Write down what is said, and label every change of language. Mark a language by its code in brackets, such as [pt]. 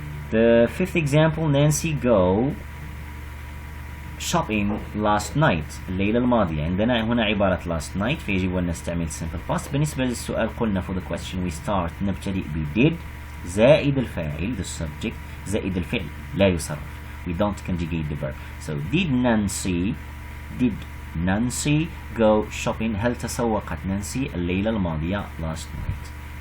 [en] The fifth example Nancy go shopping last night [ar] الليلة الماضية. عندنا هنا عبارة [en] last night [ar] فيجب أن نستعمل simple past. بالنسبة للسؤال قلنا [en] for the question we start [ar] نبتدئ ب [en] did [ar] زائد الفاعل [en] the subject [ar] زائد الفعل لا يصرف [en] we don't conjugate the verb. So did Nancy did Nancy go shopping. [ar] هل تسوقت نانسي الليلة الماضية [en] last night.